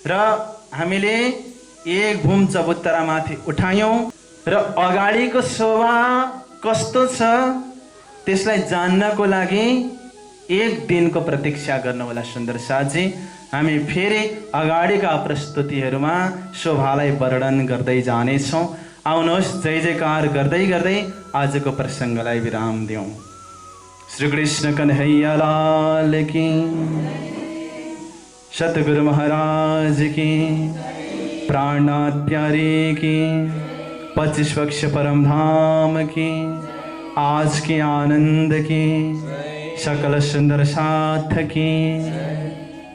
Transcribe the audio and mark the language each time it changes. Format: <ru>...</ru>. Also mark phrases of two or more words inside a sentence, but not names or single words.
<ne>र हामीले एक भूम चबुतरामाथि उठायौं र अगाडिको शोभा कस्तो छ त्यसलाई जान्नको लागि एक दिनको प्रतीक्षा गर्नुहोला सुन्दर साथी। हामी फेरि अगाडिका प्रस्तुतिहरूमा शोभालाई वर्णन गर्दै जानेछौँ। आउनुहोस् जय जयकार गर्दै गर्दै आजको प्रसङ्गलाई विराम दिउँ।</ne> <hi>श्री कृष्ण कन्हैया लाल की, सतगुरु महाराज की, प्राणनाथ प्यारे की, 25 पक्ष परम धाम की, आज के आनंद की, सकल सुंदर साथ की।</hi>